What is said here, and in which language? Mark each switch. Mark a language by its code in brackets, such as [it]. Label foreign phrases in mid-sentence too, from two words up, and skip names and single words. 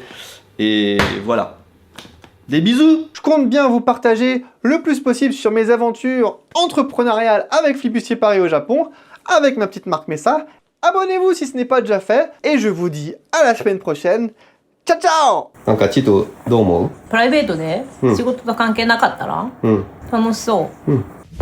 [fr] Et voilà. Des bisous! Je compte bien vous partager le plus possible sur mes aventures entrepreneuriales avec Flibustier Paris au Japon, avec ma petite marque Messa. Abonnez-vous si ce n'est pas déjà fait, et je vous dis à la semaine prochaine. [it] Ciao ciao! [ja] なんかちょっとどう思う？プライベートで仕事と関係なかったら、楽しそう。